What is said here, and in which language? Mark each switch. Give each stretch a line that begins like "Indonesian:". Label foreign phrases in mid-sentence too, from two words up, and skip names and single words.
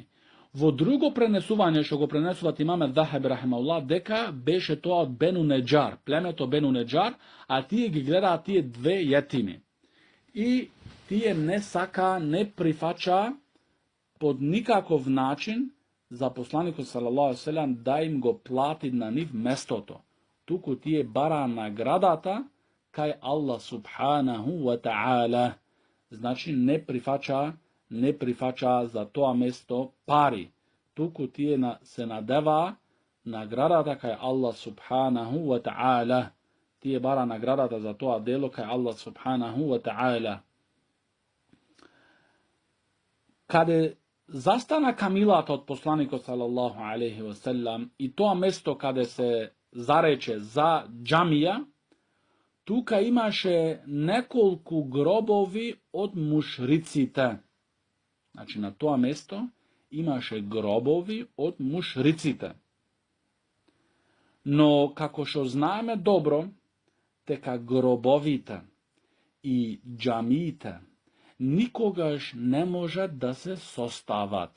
Macedonian: Во друго пренесување, што го пренесуват имаме Захаб рахимауллах, дека беше тоа од Бену Неџар, племето Бену Неџар, а тие ги гледаат тие две јетими. И тие не сака, не прифача под никаков начин за посланикот
Arabic: صلى الله عليه وسلم
Macedonian: да им го плати на нив местото. Туку тие бара наградата кај
Arabic: الله سبحانه وتعالى.
Macedonian: Значи не прифача за тоа место пари. Туку тие се надева наградата кај
Arabic: الله سبحانه وتعالى.
Macedonian: Тие бара наградата за тоа дело кај
Arabic: الله سبحانه وتعالى.
Macedonian: Каде застана камилата од посланикот
Arabic: صلى الله عليه وسلم
Macedonian: и тоа место каде се зарече за џамија, тука имаше неколку гробови од мушриците. Значи на тоа место имаше гробови од мушриците. Но како што знаеме добро, дека гробовите и џамиите никогаш не можат да се состават.